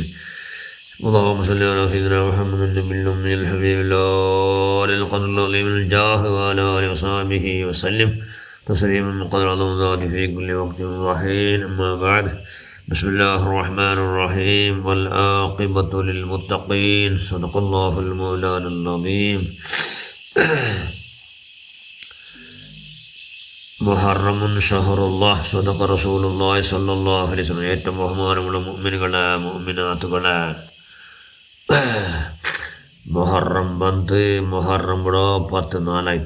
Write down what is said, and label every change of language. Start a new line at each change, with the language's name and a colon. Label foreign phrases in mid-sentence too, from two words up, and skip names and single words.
Arabic: اللهم صل على سيدنا محمد النبي الأمي الحبيب الله للقدر العظيم الجاه وعلى آله وصحبه وسلم تسليما قدر الله ذات في كل وقت وحين. أما بعد، بسم الله الرحمن الرحيم. والعاقبة للمتقين. صدق الله المولانا العظيم. محرم شهر الله صدق رسول الله صلى الله عليه وسلم.
Malayalam: ഏറ്റവും ബഹുമാനമുള്ള മുഅ്മിനുകളെ മുഅ്മിനാത്തുകളെ, മുഹറം ಬಂದು മുഹറം ഇവിടെ 10 നാളായിട്ട്.